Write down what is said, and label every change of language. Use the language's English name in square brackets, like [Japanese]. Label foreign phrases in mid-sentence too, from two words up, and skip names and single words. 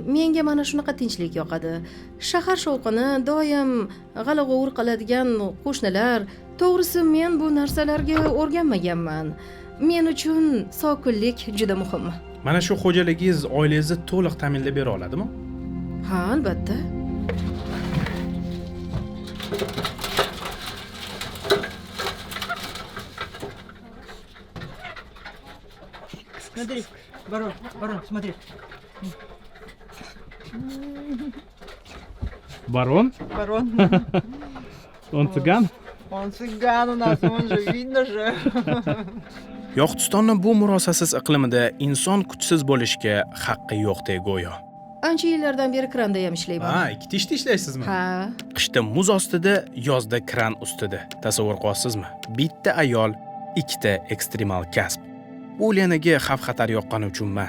[Uzbek] Menga mana shunaqa tinchlik yoqadi. Shahar shovqini, doim g'ala-g'ovur qiladigan qo'shnilar. To'g'risi, men bu narsalarga o'rganmaganman. Men uchun sokinlik juda muhim. Mana shu xo'jaligingiz oilangizni to'liq ta'minlab bera oladimi? Ha, albatta. [Russian] Смотри, барон, смотри. Baron? Барон. Он цыган? Он цыган у нас, он же, видно же. [Uzbek] Yoqutistonning bu murosasiz iqlimida inson kuchsiz bo'lishga haqqi yo'qdek go'yo. Ancha yillardan beri kranda ham ishlayman. Ha, ikkita ishda ishlaysizmi? Ha. Qishda muz ostida, yozda kran ustida. Tasavvur qilasizmi? Bitta ayol, ikkita ekstremal kasb. Bu Lenaga xavf-xatar yoqqani uchun emas.